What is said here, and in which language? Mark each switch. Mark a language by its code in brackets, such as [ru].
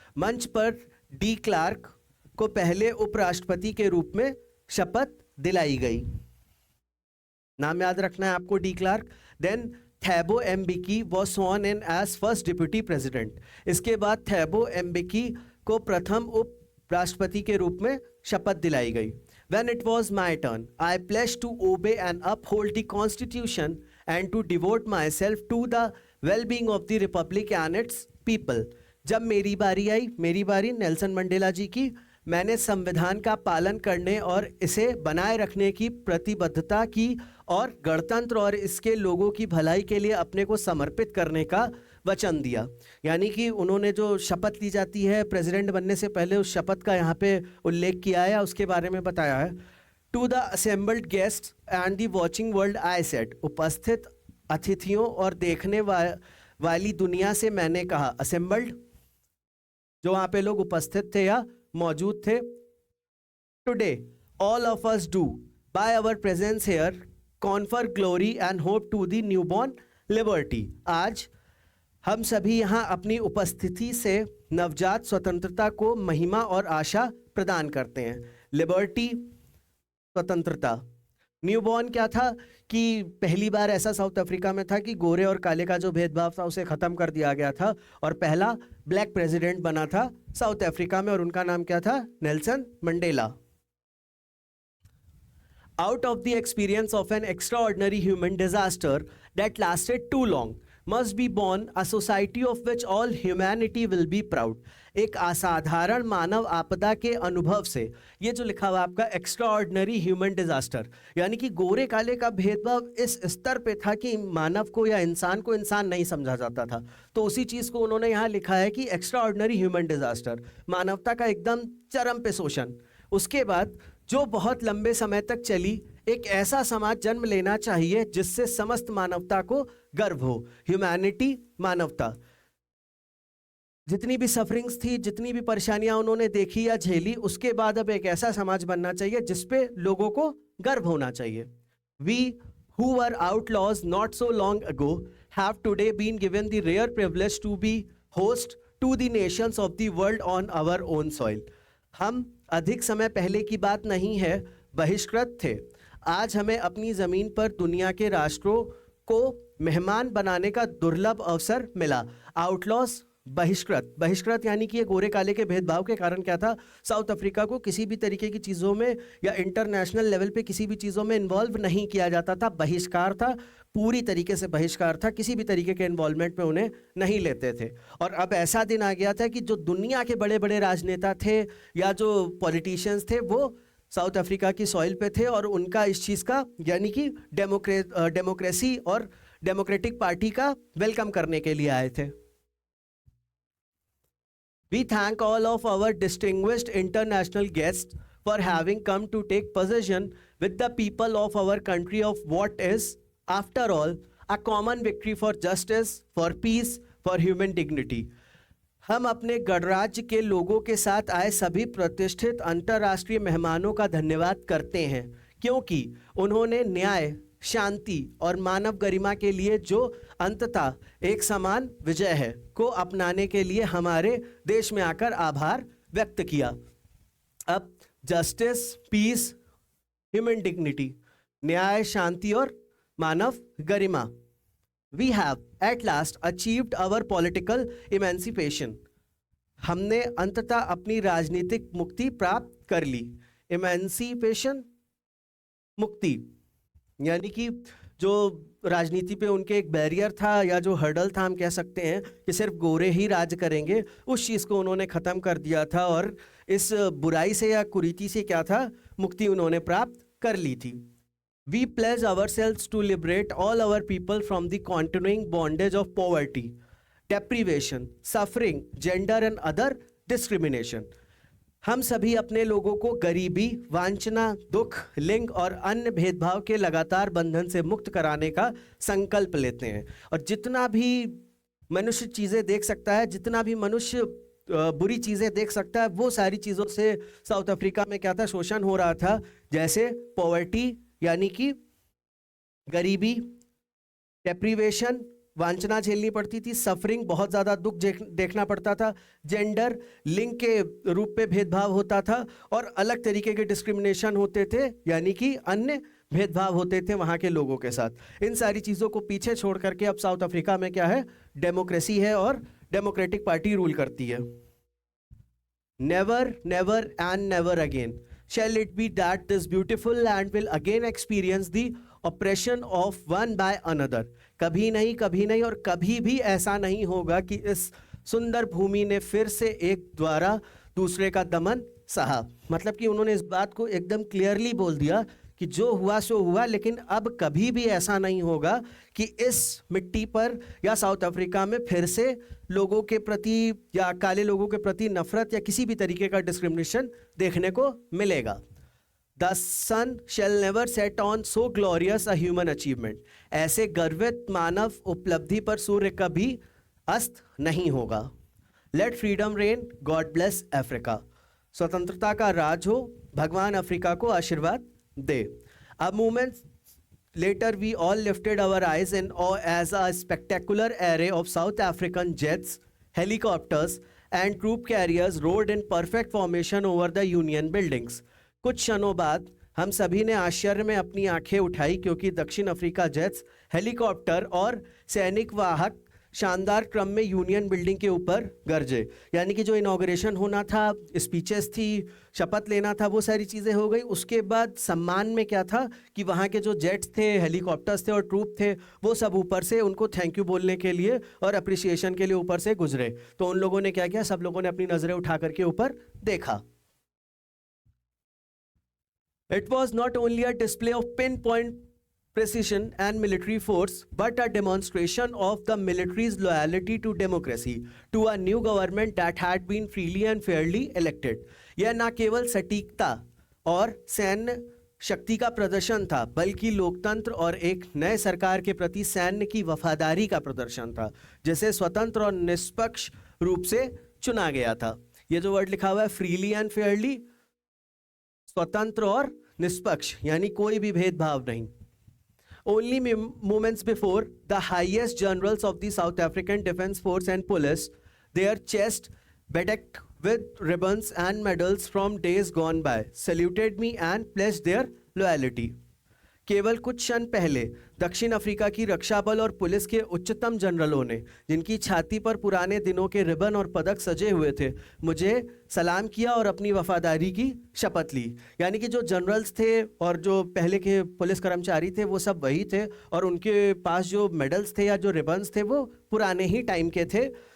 [hi] मंच पर de Klerk को पहले उपराष्ट्रपति के रूप में शपथ दिलाई गई। नाम याद रखना है आपको, [en] De Klerk. Then Thabo Mbeki was sworn in as first deputy president. [hi] इसके बाद थैबो एम्बिकी को प्रथम उपराष्ट्रपति के रूप में शपथ दिलाई गई। [en] When it was my turn, I pledged to obey and uphold the Constitution and to devote myself to the well-being of the Republic and its people. [hi] जब मेरी बारी आई, मेरी बारी नेल्सन मंडेला जी की, मैंने संविधान का पालन करने और इसे बनाए रखने की प्रतिबद्धता की और गणतंत्र और इसके लोगों की भलाई के लिए अपने को समर्पित करने का वचन दिया। यानी कि उन्होंने जो शपथ ली जाती है प्रेसिडेंट बनने से पहले, उस शपथ का यहाँ पे उल्लेख किया है, उसके बारे में बताया है। [en] to the assembled guest and the watching world I said, [hi] उपस्थित अतिथियों और देखने वाली दुनिया से मैंने कहा। असेंबल्ड जो वहाँ पे लोग उपस्थित थे या मौजूद थे। [en] Today all of us do by our presence here confer glory and hope to the newborn liberty. [hi] आज हम सभी यहाँ अपनी उपस्थिति से नवजात स्वतंत्रता को महिमा और आशा प्रदान करते हैं. लिबर्टी, स्वतंत्रता. न्यूबॉर्न क्या था कि पहली बार ऐसा साउथ अफ्रीका में था कि गोरे और काले का जो भेदभाव था उसे खत्म कर दिया गया था और पहला ब्लैक प्रेसिडेंट बना था साउथ अफ्रीका में और उनका नाम क्या था? Nelson Mandela. [en] Out of the experience of an extraordinary human disaster that lasted too long must be born a society of which all humanity will be proud. [hi] एक असाधारण मानव आपदा के अनुभव से, ये जो लिखा हुआ आपका एक्स्ट्राऑर्डिनरी ह्यूमन डिजास्टर, यानी कि गोरे काले का भेदभाव इस स्तर पे था कि मानव को या इंसान को इंसान नहीं समझा जाता था. तो उसी चीज़ को उन्होंने यहाँ लिखा है कि एक्स्ट्राऑर्डिनरी ह्यूमन डिजास्टर, मानवता का एकदम चरम पे शोषण. उसके बाद जो बहुत लंबे समय तक चली, एक ऐसा समाज जन्म लेना चाहिए जिससे समस्त मानवता को गर्व हो. ह्यूमैनिटी, मानवता. जितनी भी सफरिंग्स थी, जितनी भी परेशानियां उन्होंने देखी या झेली, उसके बाद अब एक ऐसा समाज बनना चाहिए जिसपे लोगों को गर्व होना चाहिए. [en] We who were outlaws not so long ago have today been given the rare privilege to be host to the nations of the world on our own soil. [hi] हम अधिक समय पहले की बात नहीं है, बहिष्कृत थे. आज हमें अपनी ज़मीन पर दुनिया के राष्ट्रों को मेहमान बनाने का दुर्लभ अवसर मिला. आउटलॉस, बहिष्कृत. बहिष्कृत यानी कि ये गोरे काले के भेदभाव के कारण क्या था, साउथ अफ्रीका को किसी भी तरीके की चीज़ों में या इंटरनेशनल लेवल पे किसी भी चीज़ों में इन्वॉल्व नहीं किया जाता था. बहिष्कार था, पूरी तरीके से बहिष्कार था. किसी भी तरीके के इन्वॉल्वमेंट में उन्हें नहीं लेते थे. और अब ऐसा दिन आ गया था कि जो दुनिया के बड़े बड़े राजनेता थे या जो पॉलिटिशियंस थे वो साउथ अफ्रीका की सॉइल पे थे और उनका इस चीज़ का यानी कि डेमोक्रेसी और डेमोक्रेटिक पार्टी का वेलकम करने के लिए आए थे. [en] We thank all of our distinguished international guests for having come to take possession with the people of our country of what is, after all, a common victory for justice, for peace, for human dignity. [hi] हम अपने गणराज्य के लोगों के साथ आए सभी प्रतिष्ठित अंतर्राष्ट्रीय मेहमानों का धन्यवाद करते हैं क्योंकि उन्होंने न्याय, शांति और मानव गरिमा के लिए जो अंततः एक समान विजय है को अपनाने के लिए हमारे देश में आकर आभार व्यक्त किया. अब जस्टिस, पीस, ह्यूमन डिग्निटी, न्याय, शांति और मानव गरिमा. [en] We have at last achieved our political emancipation. [hi] हमने अंततः अपनी राजनीतिक मुक्ति प्राप्त कर ली. इमेंसिपेशन, मुक्ति, यानी कि जो राजनीति पे उनके एक बैरियर था या जो हर्डल था, हम कह सकते हैं कि सिर्फ गोरे ही राज करेंगे, उस चीज़ को उन्होंने ख़त्म कर दिया था और इस बुराई से या कुरीति से क्या था, मुक्ति उन्होंने प्राप्त कर ली थी. [en] We pledge ourselves to liberate all our people from the continuing bondage of poverty, deprivation, suffering, gender and other discrimination. [hi] हम सभी अपने लोगों को गरीबी, वांछना, दुख, लिंग और अन्य भेदभाव के लगातार बंधन से मुक्त कराने का संकल्प लेते हैं. और जितना भी मनुष्य चीज़ें देख सकता है, जितना भी मनुष्य बुरी चीज़ें देख सकता है, वो सारी चीज़ों से साउथ अफ्रीका में क्या था, शोषण हो रहा था. जैसे पॉवर्टी यानी कि गरीबी, डेप्रीवेशन, वांछना झेलनी पड़ती थी, सफरिंग, बहुत ज़्यादा दुख देखना पड़ता था, जेंडर, लिंग के रूप पे भेदभाव होता था और अलग तरीके के डिस्क्रिमिनेशन होते थे यानी कि अन्य भेदभाव होते थे वहाँ के लोगों के साथ. इन सारी चीज़ों को पीछे छोड़ करके अब साउथ अफ्रीका में क्या है, डेमोक्रेसी है और डेमोक्रेटिक पार्टी रूल करती है. [en] Never, never and never again shall it be that this beautiful land will again experience the oppression of one by another. [hi] कभी नहीं और कभी भी ऐसा नहीं होगा कि इस सुंदर भूमि ने फिर से एक द्वारा दूसरे का दमन सहा. मतलब कि उन्होंने इस बात को एकदम क्लियरली बोल दिया कि जो हुआ सो हुआ, लेकिन अब कभी भी ऐसा नहीं होगा कि इस मिट्टी पर या साउथ अफ्रीका में फिर से लोगों के प्रति या काले लोगों के प्रति नफरत या किसी भी तरीके का डिस्क्रिमिनेशन देखने को मिलेगा. [en] The sun shall never set on so glorious a human achievement. [hi] ऐसे गर्वित मानव उपलब्धि पर सूर्य कभी अस्त नहीं होगा. [en] Let freedom reign, God bless Africa. [hi] स्वतंत्रता का राज हो, भगवान अफ्रीका को आशीर्वाद दे। [en] A moment later, we all lifted our eyes in awe as a spectacular array of South African jets, helicopters, and troop carriers roared in perfect formation over the Union buildings. [hi] कुछ क्षणों बाद हम सभी ने आश्चर्य में अपनी आंखें उठाई, क्योंकि दक्षिण अफ्रीका जेट्स, हेलीकॉप्टर और सैनिक वाहक शानदार क्रम में यूनियन बिल्डिंग के ऊपर गरजे। यानी कि जो इनॉग्रेशन होना था, स्पीचेस थी, शपथ लेना था, वो सारी चीज़ें हो गई। उसके बाद सम्मान में क्या था कि वहाँ के जो जेट्स थे, हेलीकॉप्टर्स थे और ट्रूप थे, वो सब ऊपर से उनको थैंक यू बोलने के लिए और अप्रिसिएशन के लिए ऊपर से गुजरे। तो उन लोगों ने क्या किया, सब लोगों ने अपनी नज़रें उठा करके ऊपर देखा। [en] It was not only a display of pinpoint precision and military force, but a demonstration of the military's loyalty to democracy, to a new government that had been freely and fairly elected. [hi] यह न केवल सटीकता और सैन्य शक्ति का प्रदर्शन था, बल्कि लोकतंत्र और एक नए सरकार के प्रति सैन्य की वफादारी का प्रदर्शन था, जिसे स्वतंत्र और निष्पक्ष रूप से चुना गया था। ये जो वर्ड लिखा हुआ है फ्रीली एंड फेयरली, स्वतंत्र और निष्पक्ष, यानी कोई भी भेदभाव नहीं। [en] Only moments before, the highest generals of the South African Defence Force and Police, their chests bedecked with ribbons and medals from days gone by, saluted me and pledged their loyalty. [hi] केवल कुछ क्षण पहले दक्षिण Africa की रक्षा बल और police के उच्चतम जनरलों ने, जिनकी छाती पर पुराने दिनों के रिबन और पदक सजे हुए थे, मुझे सलाम किया और अपनी वफादारी की शपथ ली। यानी कि जो जनरल्स थे और जो पहले के पुलिस कर्मचारी थे, वो सब वही थे, और उनके पास जो मेडल्स थे या जो रिबन्स थे, वो पुराने ही टाइम के थे।